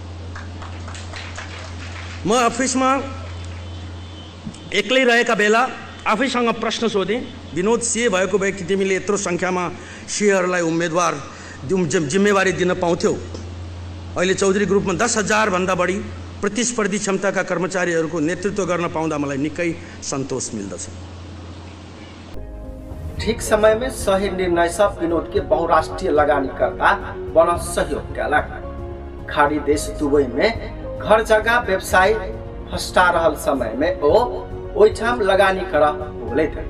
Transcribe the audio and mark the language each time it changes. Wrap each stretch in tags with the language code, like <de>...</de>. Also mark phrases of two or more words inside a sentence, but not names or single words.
<ne>म अफिसमा एक्लै रहेका बेला आफैसँग प्रश्न सोधेँ, विनोद CA भएको भए कि तिमीले यत्रो सङ्ख्यामा CAहरूलाई उम्मेदवार जिम्मेवारी दिन पाउँथ्यौ। अहिले चौधरी ग्रुपमा 10,000 भन्दा बढी प्रतिस्पर्धी क्षमताका कर्मचारीहरूको नेतृत्व गर्न पाउँदा मलाई निकै सन्तोष मिल्दछ।</ne> <mai>ठीक समय में सही निर्णय से विनोद के बहुराष्ट्रीय लगानीकर्ता बन सहयोग कैलक। खाड़ी देश दुबई में घर जगह व्यवसाय फस्टा रहल समय में ओइठाम लगानी कर होले थे।</mai>